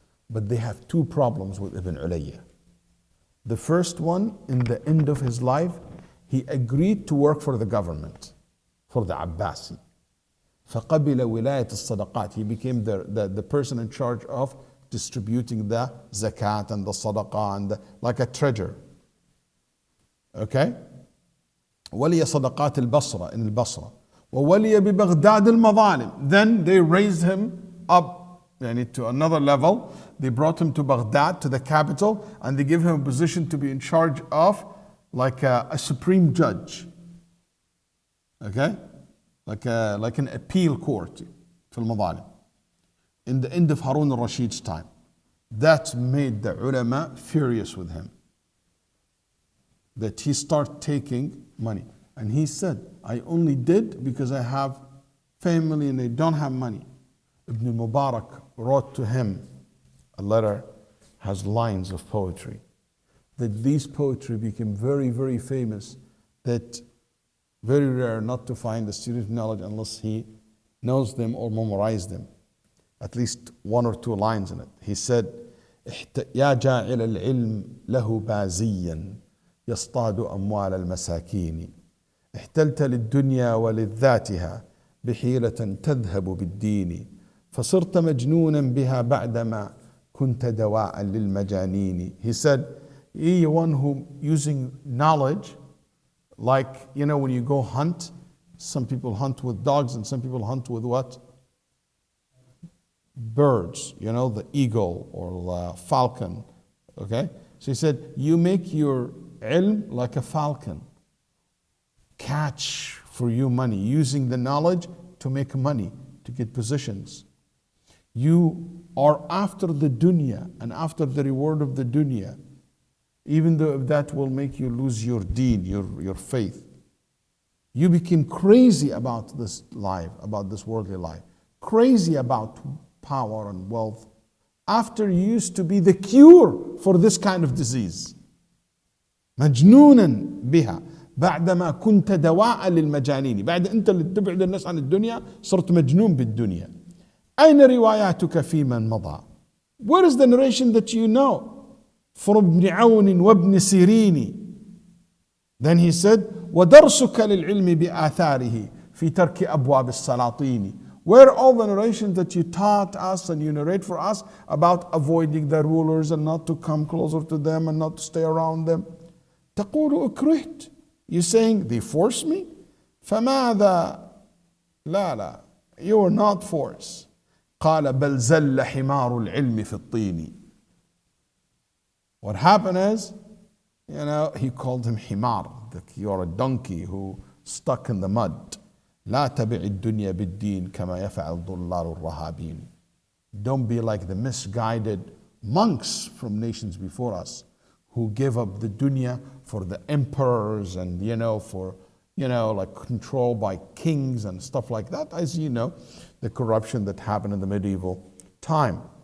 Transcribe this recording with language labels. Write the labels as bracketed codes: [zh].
[en] But they have two problems with Ibn Ulayya. The first one, in the end of his life, he agreed to work for the government, for the Abbasi. [ar] فَقَبِلَ وِلَايَةَ الصَّدَقَاتِ. [en] He became the person in charge of distributing the zakat and the sadaqah, and like a treasurer. Okay? [ar] وَلِيَ صَدَقَاتِ الْبَصْرَةِ [en] in al-Basra. [ar] وَوَلِيَ بِبَغْدَادِ الْمَظَالِمِ. [en] Then they raised him up to another level. They brought him to Baghdad, to the capital, and they gave him a position to be in charge of like a supreme judge. Okay? Like an appeal court [ar] في المظالم. [en] In the end of Harun al-Rashid's time. That made the ulama furious with him. That he started taking money. And he said, I only did because I have family and they don't have money. Ibn Mubarak wrote to him a letter, has lines of poetry. That these poetry became very, very famous. That very rare not to find a student of knowledge unless he knows them or memorized them. At least one or two lines in it. He said, [ar] يا جاعل العلم له بازيا يصطاد أموال المساكين احتلت للدنيا ولذاتها بحيلة تذهب بالدين فصرت مجنونا بها بعدما كنت دواء للمجانين. [en] He said, you're one who using knowledge, like, when you go hunt, some people hunt with dogs and some people hunt with what? Birds, the eagle or the falcon. Okay? So he said, you make your ilm like a falcon. Catch for you money, using the knowledge to make money, to get positions. You are after the dunya and after the reward of the dunya, even though if that will make you lose your deen, your faith. You became crazy about this life, about this worldly life, crazy about power and wealth, after you used to be the cure for this kind of disease. [ar] مجنونا بها بعدما كنت دواء للمجانين. بعد انت اللي تبعد الناس عن الدنيا صرت مجنون بالدنيا. أين رواياتك في من مضى? [en] Where is the narration that you know from ابن عون وابن سيرين? Then he said [ar] ودرسك للعلم بآثاره في ترك أبواب السلاطين. [en] Where are all the narrations that you taught us and you narrate for us about avoiding the rulers and not to come closer to them and not to stay around them? [ar] تقول أكرهت. [en] You're saying they forced me? [ar] فماذا؟ لا [en] you were not forced. [ar] قال بل زل حمار العلم في الطين. [en] What happened is, he called him حمار. You're a donkey who stuck in the mud. [ar] لا تبع الدنيا بالدين كما يفعل ضلال الرهابين. [en] Don't be like the misguided monks from nations before us who gave up the dunya for the emperors and for like control by kings and stuff like that. As you know, the corruption that happened in the medieval time.